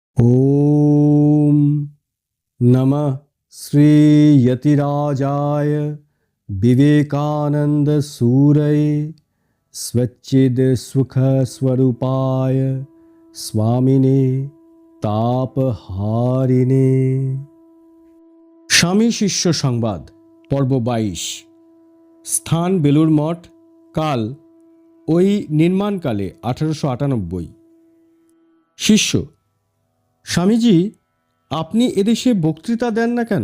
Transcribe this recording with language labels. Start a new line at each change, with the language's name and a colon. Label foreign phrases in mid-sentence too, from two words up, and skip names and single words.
Sanskrit: ओम नमः श्री यतिराजाय विवेकानंद सूरये स्वच्चिद सुख स्वरूपाय स्वामिने तापहारिणे।
Bangla: স্বামী শিষ্য সংবাদ পর্ব 22। স্থান বেলুর মঠ, কাল ওই নির্মাণকালে 1898। শিষ্য: স্বামীজি, আপনি এদেশে বক্তৃতা দেন না কেন?